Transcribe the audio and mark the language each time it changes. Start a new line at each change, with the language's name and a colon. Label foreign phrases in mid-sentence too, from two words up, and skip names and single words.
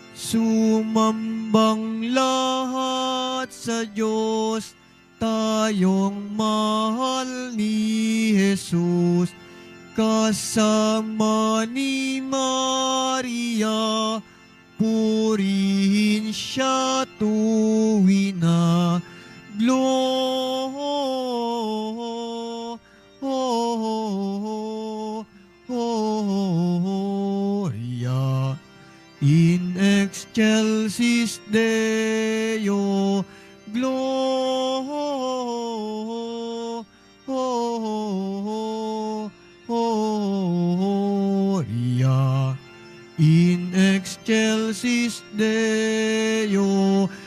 Filipino: Sumambang lahat sa Diyos, tayong mahal ni Jesus. Kasama ni Maria, purihin siya tuwi na.
Latin: Gloria in excelsis Deo. Gloria in excelsis Deo.